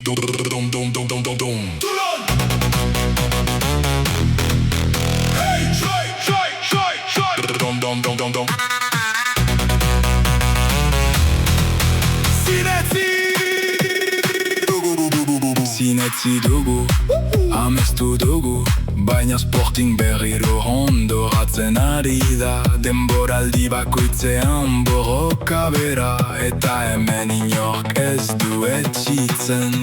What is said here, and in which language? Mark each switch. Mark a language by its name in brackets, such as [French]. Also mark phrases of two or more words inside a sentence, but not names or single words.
[English] Dum dum dum dum dum dum dum. Hey, try. Dum dum dum dum dum. [Basque] Sinetsi dugu, amestu dugu, baina Sporting berriro hondoratzen ari da. Denboraldi bakoitzean borroka bera, eta hemen inork ez du etxitzen.